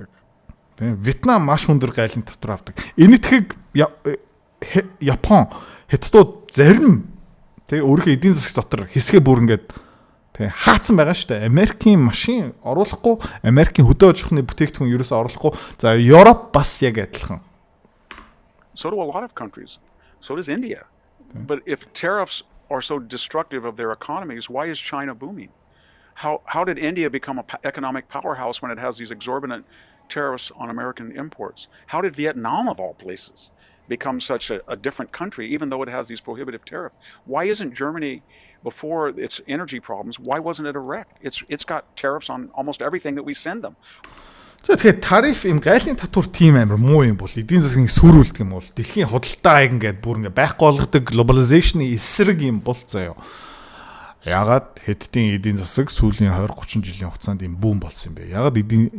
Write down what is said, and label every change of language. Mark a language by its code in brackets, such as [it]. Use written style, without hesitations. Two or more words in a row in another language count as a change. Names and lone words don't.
[mn] Тийм Вьетнам маш өндөр гайлын татвар авдаг. Энэтхэг Япон Хятадууд зарим тэгээ өөрийнхөө эдийн засаг дотор хэсгээ бүр ингээд тэгээ хаацсан байгаа шүү дээ. Америкийн машин оруулахгүй, Америкийн хөдөө аж ахуйн бүтээгдэхүүн ерөөсөө оруулахгүй. За Европ бас яг адилхан. [en] So do a lot of countries. So does India. Okay. But if tariffs are so destructive of their economies, why is China booming? How did India become an economic powerhouse when it has these exorbitant tariffs on American imports? How did Vietnam, of all places, become such a different country, even though it has these prohibitive tariffs? Why isn't Germany, before its energy problems, why wasn't it a wreck? It's got tariffs on almost everything that we send them. [mn] За тэгэхээр тариф им гайлын татвар тийм амар муу юм бол эдийн засгийн сүрүүлдэг юм бол дэлхийн худалдааг ингээд бүр ингээд байхгүй болгодог глобализашны эсрэг юм бол заяа. Ягаад Хятадын эдийн засаг сүүлийн 20-30 жилийн хугацаанд юм бүүн болсон юм бэ?